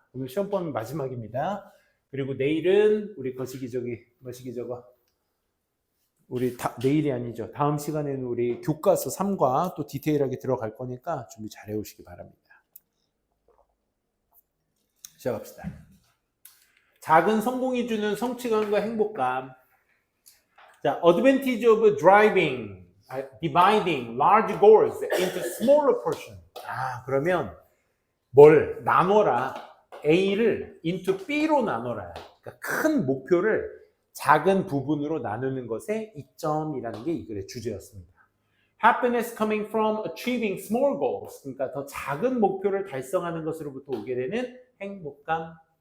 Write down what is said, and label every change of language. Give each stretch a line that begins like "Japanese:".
Korean: 오늘 시험범 마지막입니다. 그리고 내일은 우리 거시기저거. 내일이 아니죠. 다음 시간에는 우리 교과서 3과 또 디테일하게 들어갈 거니까 준비 잘 해오시기 바랍니다. 시작합시다. 작은 성공이 주는 성취감과 행복감. 자,
English: advantage of driving, dividing large goals into smaller portions.
Korean: 그러면 뭘 나눠라. A를 into B로 나눠라. 그러니까 큰 목표를 작은 부분으로 나누는 것의 이점이라는 게 이 글의 주제였습니다.
English: Happiness coming from achieving small goals.
Korean: 그러니까 더 작은 목표를 달성하는 것으로부터 오게 되는 행복감.